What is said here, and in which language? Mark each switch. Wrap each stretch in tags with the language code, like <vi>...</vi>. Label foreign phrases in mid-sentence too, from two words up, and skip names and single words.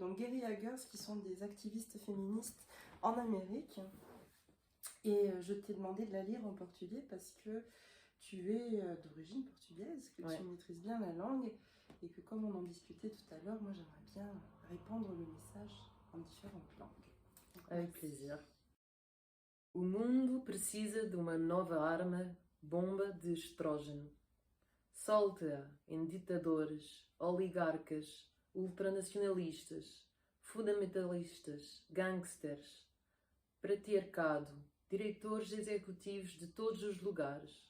<fr>Donc, guerrilla girls, qui sont des activistes féministes en Amérique. Et je t'ai demandé de la lire en portugais parce que tu es d'origine portugaise, que tu maîtrises bien la langue et que, comme on en discutait tout à l'heure, moi j'aimerais bien répandre le message en différentes langues. Donc, avec plaisir.</fr> <pt>O mundo precisa de uma nova arma, bomba de estrógeno. Solta-a em ditadores, oligarcas, ultranacionalistas, fundamentalistas, gangsters, patriarcado, diretores executivos de todos os lugares.</pt>